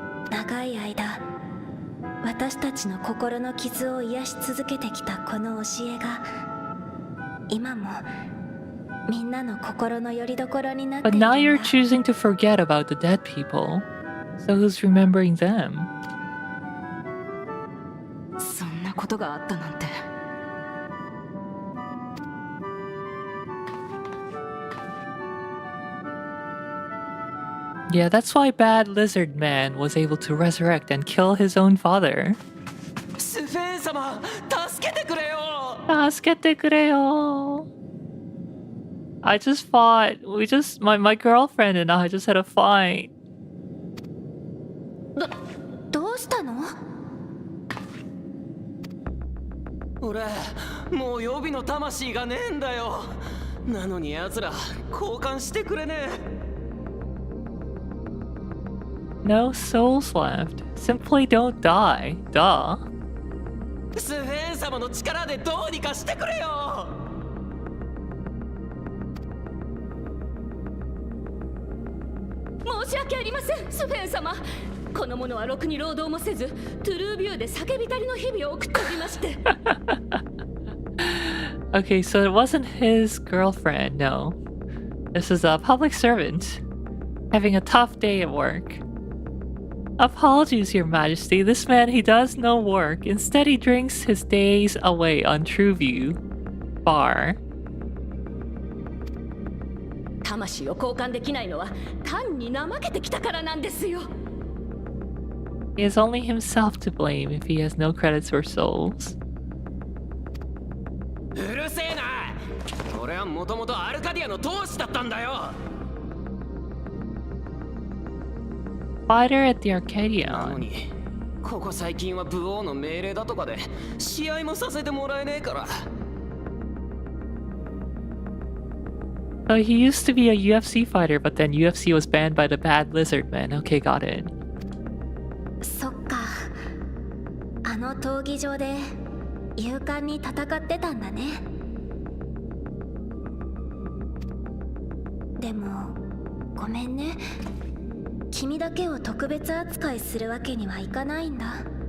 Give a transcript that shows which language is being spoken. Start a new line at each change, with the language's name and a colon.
Japanese: 長い間、私たちの心の傷を癒し続けてきたこの教えが、今もみんなの心の拠り所になっているんだ。
English: now you're choosing to forget about the dead people. So who's remembering them?
Japanese: そんなことがあったなんて。
English: Yeah, that's why Bad Lizard Man was able to resurrect and kill his own father.
Japanese: スフェン様、助けてくれよ。助けてくれよ.
English: I just fought. My girlfriend and I just had a fight.
Japanese: どうしたの？俺、もう予備の魂がねえんだよ。なのに奴ら交換してくれねえ。
English: No souls left. Simply don't die. Duh.
Japanese: スフェン様の力でどうにかしてくれよ。申し訳ありません、スフェン様。この者はろくに労働もせず、トゥルービューで叫びたりの日々を送っておりまして。
English: Okay, so it wasn't his girlfriend, no. This is a public servant having a tough day at work. Apologies, Your Majesty. This man, he does no work. Instead, he drinks his days away on Trueview Bar.
Japanese: 魂を交換できないのは単に怠けてきたからなんですよ。
English: He has only himself to blame if he has no credits or souls.
Japanese: うるせえな。俺はもともとアルカディアの当主だったんだよ。
English: Fighter at the
Japanese: なの
English: Arcadion.
Japanese: に、ここ最近は武王の命令だとかで試合もさせてもらえねえから。
English: So he used to be a UFC fighter, but then UFC was banned by the Bad Lizard Man. Okay, got it.
Japanese: そっか。あの闘技場で勇敢に戦ってたんだね。でもごめんね。君だけを特別扱いするわけにはいかないんだ。